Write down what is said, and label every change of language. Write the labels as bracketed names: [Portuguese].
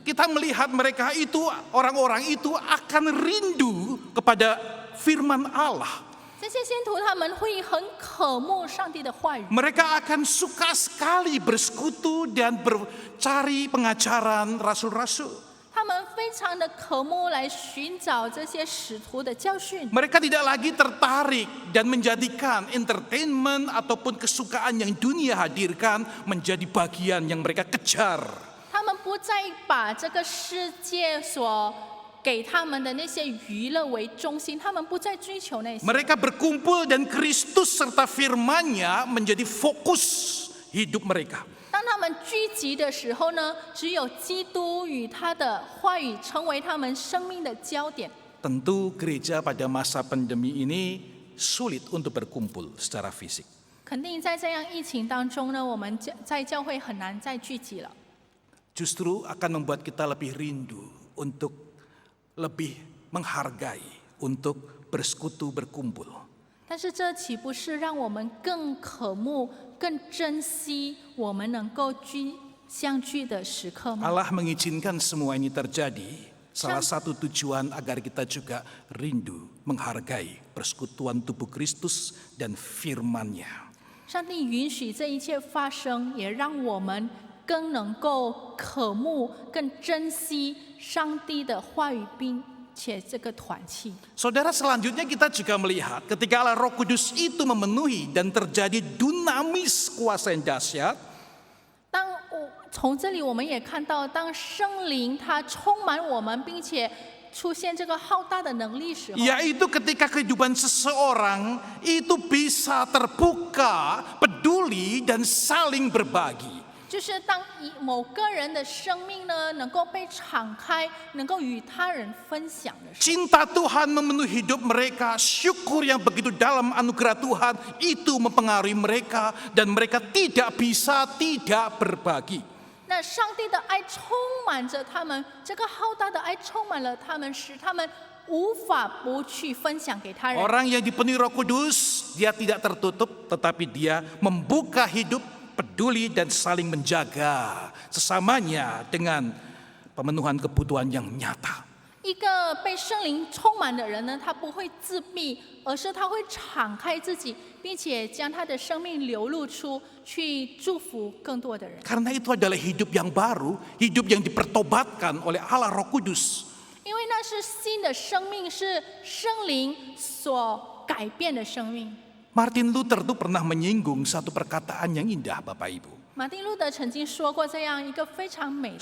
[Indonesian] Kita melihat mereka itu, orang-orang itu akan rindu kepada firman Allah. [Chinese] 这些信徒他们会很渴慕上帝的话语， [Indonesian] Mereka akan suka sekali bersekutu dan bercari pengajaran rasul-rasul. [Chinese] 他们非常的渴慕来寻找这些使徒的教训。 [Indonesian] Mereka tidak lagi tertarik dan menjadikan entertainment ataupun kesukaan yang dunia hadirkan menjadi bagian yang mereka kejar. [Chinese] 他们不再把这个世界所给他们的那些娱乐为中心，他们不再追求那些。 [Indonesian] Mereka berkumpul dan Kristus serta firman-Nya menjadi fokus hidup mereka. [Chinese] 当他们聚集的时候呢，只有基督与他的话语成为他们生命的焦点。 [Indonesian] Tentu gereja pada masa pandemi ini sulit untuk berkumpul secara fisik. [Chinese] 肯定在这样疫情当中呢，我们在教会很难再聚集了。 [Indonesian] Justru akan membuat kita lebih rindu untuk lebih menghargai untuk bersekutu berkumpul. [Chinese] 但是这岂不是让我们更渴慕、更珍惜我们能够相聚的时刻吗？ [Indonesian] Allah mengizinkan semua ini terjadi. Salah satu tujuan agar kita juga rindu menghargai persekutuan tubuh Kristus dan firman-Nya. [Chinese] 上帝允许这一切发生，也让我们更能够渴慕、更珍惜上帝的话语，并且这个团契。 [Indonesian] Saudara, selanjutnya kita juga melihat ketika Allah Roh Kudus itu memenuhi dan terjadi dunamis kuasa yang dahsyat. [Chinese] 从这里我们也看到，当圣灵它充满我们，并且出现这个浩大的能力时候， [Indonesian] Yaitu ketika kehidupan seseorang itu bisa terbuka, peduli dan saling berbagi. [Chinese] 就是当某个人的生命呢能够被敞开，能够与他人分享的时候， [Indonesian] Cinta Tuhan memenuhi hidup mereka, syukur yang begitu dalam anugerah Tuhan itu mempengaruhi mereka dan mereka tidak bisa tidak berbagi. [Chinese] 那上帝的爱充满着他们，这个浩大的爱充满了他们，使他们无法不去分享给他人。 [Indonesian] Orang yang dipenuhi Roh Kudus, dia tidak tertutup, tetapi dia membuka hidup, peduli dan saling menjaga sesamanya dengan pemenuhan kebutuhan yang nyata. [Chinese] 一个被圣灵充满的人呢，他不会自闭，而是他会敞开自己，并且将他的生命流露出去，祝福更多的人。 [Indonesian] Karena itu adalah hidup yang baru, hidup yang dipertobatkan oleh Allah Roh Kudus. [Chinese] 因为那是新的生命，是圣灵所改变的生命。 [Indonesian] Martin Luther itu pernah menyinggung satu perkataan yang indah, Bapak Ibu. [Chinese] 马丁路德曾经说过这样一个非常美的话，